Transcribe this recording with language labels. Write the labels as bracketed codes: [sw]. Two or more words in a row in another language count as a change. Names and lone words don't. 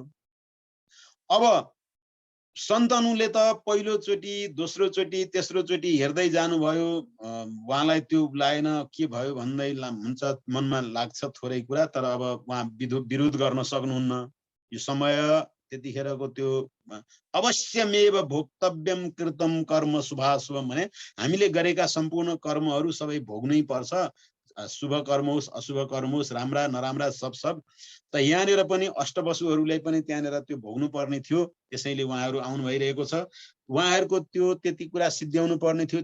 [ne] अब शन्तनुले त पहिलोचोटि, दोस्रोचोटि, तेस्रोचोटि हेर्दै जानुभयो, उहाँलाई त्यो लागेन। के भयो भन्दै हुन्छ, मनमा लाग्छ थोरै कुरा, तर अब उहाँ विरोध गर्न सक्नुहुन्न। यो समय त्यतिखेरको त्यो [sa] अवश्यमेव भोक्तव्यम कृतम कर्म शुभाशुभम [ne] भने हामीले गरेका सम्पूर्ण कर्महरू सबै भोग्नै पर्छ। शुभ कर्म होस्, अशुभ कर्म होस्, राम्रा नराम्रा सब। त यहाँनिर पनि अष्टवसुहरूले पनि त्यहाँनिर त्यो भोग्नु पर्ने थियो। त्यसैले उहाँहरू आउनु भइरहेको छ। उहाँहरूको त्यो त्यति कुरा सिद्ध्याउनु पर्ने थियो।